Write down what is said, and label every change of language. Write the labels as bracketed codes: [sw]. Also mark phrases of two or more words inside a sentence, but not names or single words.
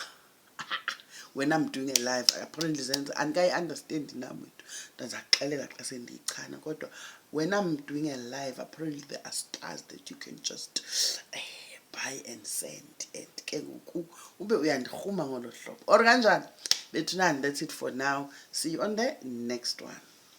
[en] When I'm doing a live, apparently and I understand [xh] nam ndazakuxelela xa sendiyichana, kodwa [en] when I'm doing a live, apparently there are stars that you can just buy and send, and [xh] ke ngoku ube uyandirhuma ngolo hlobo [en] or kanjani. [xh] Bethunani, [en] that's it for now. See you on the next one.